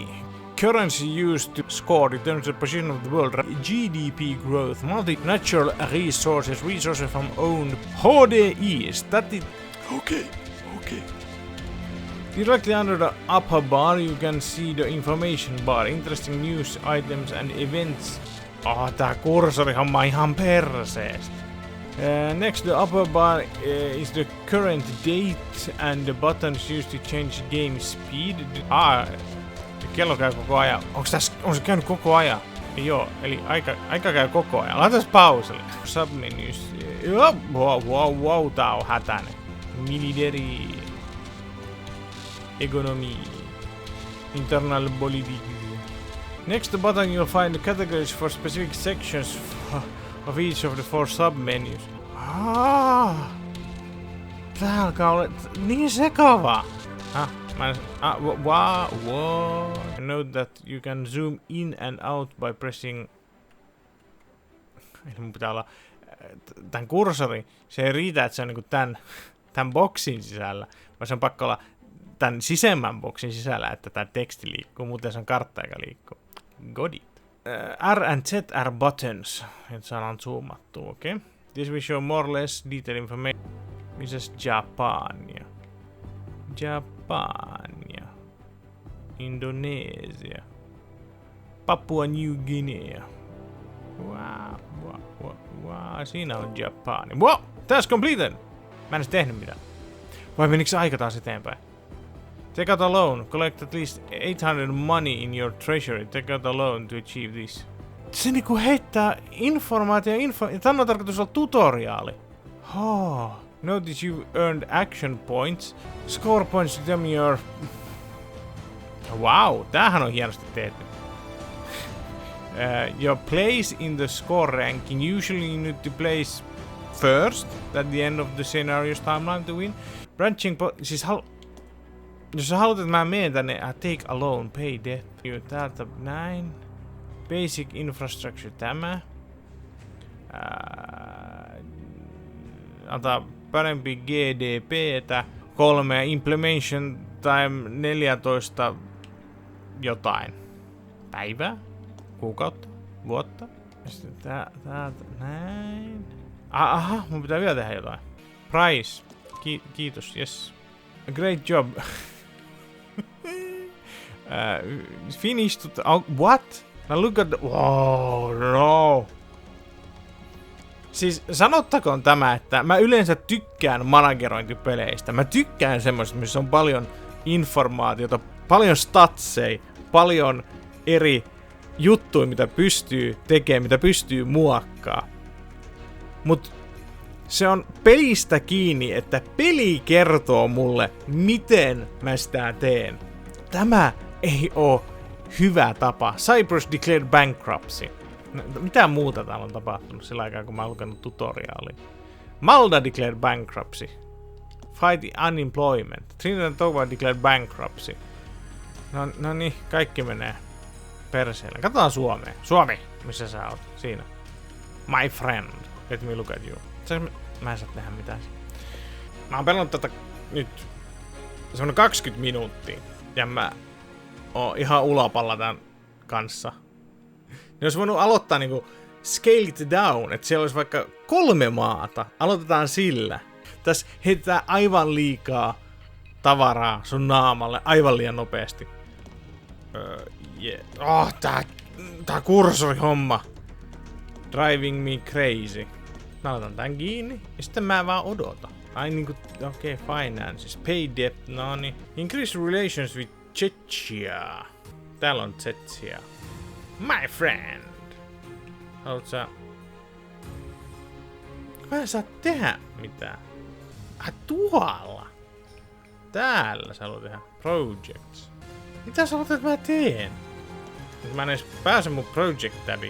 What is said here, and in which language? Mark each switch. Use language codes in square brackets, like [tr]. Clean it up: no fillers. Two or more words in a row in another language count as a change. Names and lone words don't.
[en] Currency used to score determines the position of the world. GDP growth, multi-natural resources from owned HDIs. That is... Okay. Directly under the upper bar you can see the information bar, interesting news items and events. [fi] Tää kursorihomma ihan perseestä. [en] Next to the upper bar is the current date and the buttons used to change game speed. [fi] Kello käy koko ajan. On se käynyt koko ajan? Joo, eli aika käy koko ajan. Laitetaan pauselle. Submenus. Wow, tää on hätäinen. [en] Military. Economy. Internal politics. Next to the button you'll find the categories for specific sections of each of the 4 submenus. [fi] Tää alkaa olla niin sekavaa. [en] Note that you can zoom in and out by pressing... [fi] Eli mun pitää olla... Tän kursorin, se ei riitä, että se on niinku tän boksin sisällä. Vaan se on pakko olla tän sisemmän boksin sisällä, että tää teksti liikkuu. Muuten se on kartta, joka liikkuu. [en] Got it. R and Z are buttons. [fi] Että saadaan zoomattua, okei? [en] Okay? This will show more or less detailed information. [fi] Missäs Japania? Indonesia. Papua New Guinea. Wow, siinä on Japani. [en] Wow, that's completed! [fi] Mä en edes tehnyt mitään. Vai menikö se aika taas eteenpäin? [en] Take out a loan. Collect at least 800 money in your treasury. Take out a loan to achieve this. [fi] Se niinku heittää informaatio. Tän on tarkoitus olla tutoriaali. [en] Notice you've earned action points. Score points determine your... [fi] Wow, tämähän on hienosti tehty. [en] Your place in the score ranking. Usually you need to place first at the end of the scenario's timeline to win. [fi] Branching siis jos sä haluat, että mä menen tänne, [en] take a loan, pay debt. [fi] Täältä näin. [en] Basic infrastructure tämä. [fi] Antaa parempi GDP:tä. [en] 3 implementation time 14 jotain. [fi] Päivää? Kuukautta? Vuotta? Sitten täältä näin. Aha, mun pitää vielä tehdä jotain. Price. Kiitos, [en] yes. Great job. Finished. What? Now look at the... Oh, no. [fi] Siis sanottakoon tämä, että mä yleensä tykkään managerointipeleistä. Mä tykkään semmoista, missä on paljon informaatiota, paljon statseja, paljon eri juttuja, mitä pystyy tekemään, mitä pystyy muokkaamaan. Mut se on pelistä kiinni, että peli kertoo mulle, miten mä sitä teen. Tämä ei oo hyvä tapa. [en] Cyprus declared bankruptcy. [fi] Mitä muuta täällä on tapahtunut sillä aikaa, kun mä oon lukenut tutoriaalia? [en] Malta declared bankruptcy. Fight unemployment. Trinidad and Tobago declared bankruptcy. [fi] No niin, kaikki menee perseelle. Katsotaan Suomeen. Suomi! Missä sä oot? Siinä. [en] My friend. Let me look at you. [fi] Mä en saa tehdä mitään. Mä oon pelannut tätä nyt semmonen 20 minuuttia. Ja mä oon ihan ulapalla tän kanssa. Ne olisi voinut aloittaa niinku [en] scale it down, [fi] että siellä olisi vaikka 3 maata. Aloitetaan sillä. Tässä heitetään aivan liikaa tavaraa sun naamalle aivan liian nopeasti. Tää kursorihomma. [en] Driving me crazy. [fi] Mä laitan tän kiinni ja sitten mä vaan odotan. Ai niinku, okei, [en] finances, pay debt, noni. Increase relations with Czechia. [fi] Täällä on Czechia. [en] My friend. [fi] Haluat sä... Mä en saa tehdä mitään. Tuolla. Täällä sä haluat tehdä. [en] Projects. [fi] Mitä sä haluat, että mä teen? Mä en edes pääse mun project tabiin.